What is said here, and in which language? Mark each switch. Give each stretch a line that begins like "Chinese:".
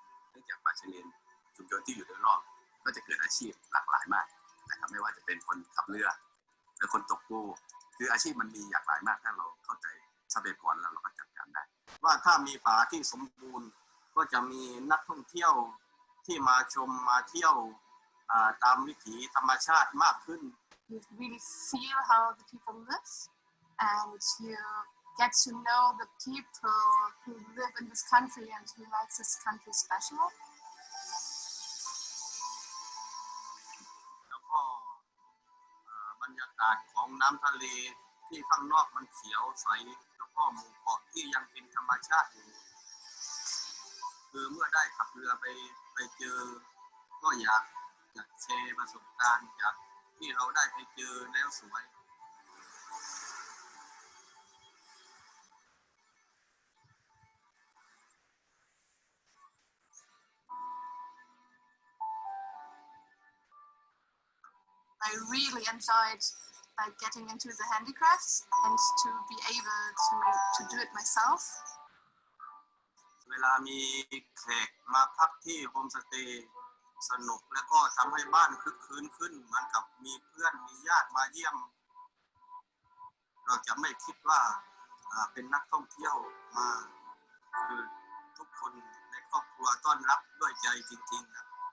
Thai: เนื่องจากป่าชายเลนชุมชนที่อยู่โดยรอบก็จะเกิดอาชีพหลากหลายมากนะครับไม่ว่าจะเป็นคนขับเรือหรือคนตกปูคืออาชีพมันมีหลากหลายมากถ้าเราเข้าใจ ทรัพยากรแล้วเราก็จัดการได้ว่าถ้ามีป่าที่สมบูรณ์ก็จะมีนักท่องเที่ยวที่มาชมมาเที่ยวตามวิถีธรรมชาติมากขึ้น
English: You really feel how the people live and you get to know the people who live in this country and who makes this country special.
Thai: แล้วก็บรรยากาศของน้ำทะเลที่ข้างนอกมันเขียวใสแล้วก็หมู่เกาะที่ยังเป็นธรรมชาติอยู่คือเมื่อได้ขับเรือไปเจอก็อยากแชร์ประสบการณ์จากที่เราได้ไปเจอแล้วสวย
English: I really enjoyed like getting into the handicrafts and to be able to do it myself.
Thai: เวลามีแขกมาพักที่โฮมสเตย์สนุกแล้วก็ทำให้บ้านคึกคืนขึ้นเหมือนกับมีเพื่อนมีญาติมาเยี่ยมเราจะไม่คิดว่าเป็นนักท่องเที่ยวมาคือทุกคนในครอบครัวต้อนรับด้วยใจจริงๆครับ